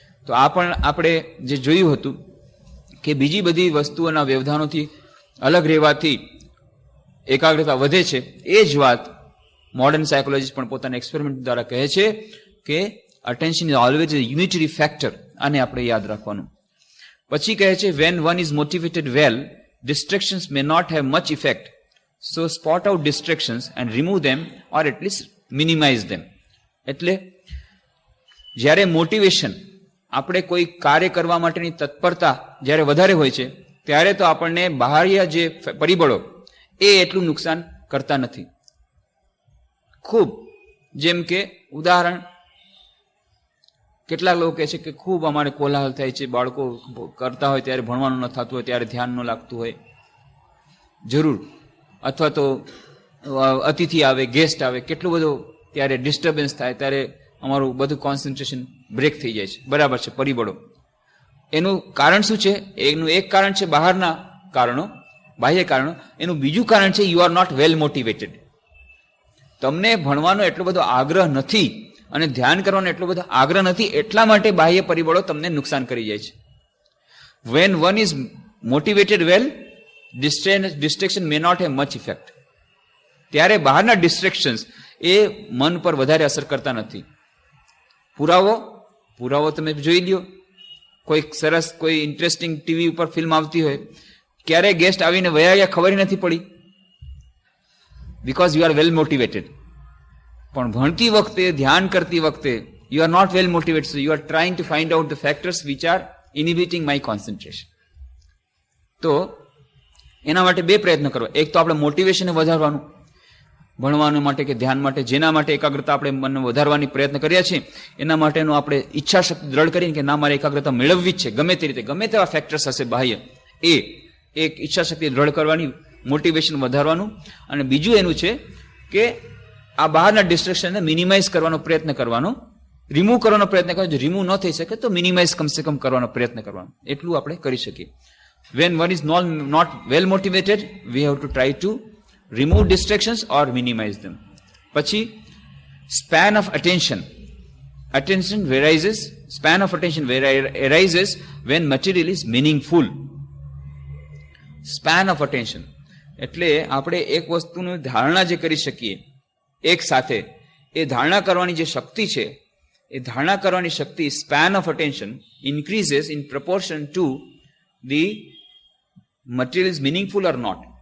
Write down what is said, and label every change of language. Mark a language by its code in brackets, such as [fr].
[gu] તો આ પણ આપણે જે જોયું હતું કે બીજી બધી વસ્તુઓના વ્યવધાનોથી અલગ રહેવાથી એકાગ્રતા વધે છે. એ જ વાત મોડર્ન સાયકોલોજીસ્ટ પણ પોતાના એક્સપેરિમેન્ટ દ્વારા કહે છે કે [en] Attention is always a unitary factor. [gu] આને આપણે યાદ રાખવાનું. પછી કહે છે [en] When one is motivated well, distractions may not have much effect, so spot out distractions and remove them or at least minimize them. [gu] એટલે જ્યારે મોટિવેશન, આપણે કોઈ કાર્ય કરવા માટેની તત્પરતા જ્યારે વધારે હોય છે, ત્યારે તો આપણને બાહ્ય જે પરિબળો એ એટલું નુકસાન કરતા નથી. ખૂબ, જેમ કે ઉદાહરણ, કેટલાક લોકો કહે છે કે ખૂબ અમારે કોલાહલ થાય છે, બાળકો કરતા હોય ત્યારે ભણવાનું ન થતું હોય, ત્યારે ધ્યાન ન લાગતું હોય, જરૂર, અથવા તો અતિથિ આવે, ગેસ્ટ આવે, કેટલું બધું ત્યારે ડિસ્ટર્બન્સ થાય, ત્યારે અમારું બધું કોન્સન્ટ્રેશન બ્રેક થઈ જાય છે. બરાબર છે, પરિબળો. એનું કારણ શું છે? એનું એક કારણ છે બહારના કારણો, બાહ્ય કારણો. એનું બીજું કારણ છે [en] You are not well motivated. [gu] તમને ભણવાનો એટલો બધો આગ્રહ નથી અને ધ્યાન કરવાનો એટલો બધો આગ્રહ નથી, એટલા માટે બાહ્ય પરિબળો તમને નુકસાન કરી જાય છે. [en] When one is motivated well, distraction may not have much effect. [gu] ત્યારે બહારના ડિસ્ટ્રેક્શન્સ એ મન પર વધારે અસર કરતા નથી. પુરાવો તમે જોઈ લ્યો. કોઈ સરસ, કોઈ ઇન્ટરેસ્ટિંગ ટીવી ઉપર ફિલ્મ આવતી હોય, ક્યારે ગેસ્ટ આવીને વયા ગયા ખબર નથી પડી, [en] Because you are well motivated. [gu] પણ ભણતી વખતે, ધ્યાન કરતી વખતે [en] You are not well motivated, so you are trying to find out the factors which are inhibiting my concentration. [gu] તો એના માટે બે પ્રયત્ન કરવા. એક તો આપણે મોટિવેશન વધારવાનું, ભણવાનું માટે કે ધ્યાન માટે, જેના માટે એકાગ્રતા આપણે મનને વધારવાની પ્રયત્ન કર્યા છે, એના માટેનું આપણે ઈચ્છા શક્તિ દ્રઢ કરીને કે ના, મારે એકાગ્રતા મેળવવી જ છે, ગમે તે રીતે, ગમે તેવા ફેક્ટર્સ હશે બાહ્ય, એ એક ઈચ્છા શક્તિ દ્રઢ કરવાની, મોટિવેશન વધારવાનું. અને બીજું એનું છે કે આ બહારના ડિસ્ટ્રેક્શનને મિનિમાઇઝ કરવાનો પ્રયત્ન કરવાનો, રિમૂવ કરવાનો પ્રયત્ન કરવાનો. જો રિમૂવ ન થઈ શકે તો મિનિમાઇઝ કમસે કમ કરવાનો પ્રયત્ન કરવાનો. એટલું આપણે કરી શકીએ. [en] When one is not well motivated, we have to try to remove distractions or minimize them. [gu] પછી [en] span of attention. Span of attention arises when material is meaningful. [gu] Span of attention એટલે આપણે એક વસ્તુની ધારણા જે કરી શકીએ એક સાથે, એ ધારણા કરવાની જે શક્તિ છે, એ ધારણા કરવાની શક્તિ, [en] span of attention increases in proportion to the material is meaningful or not.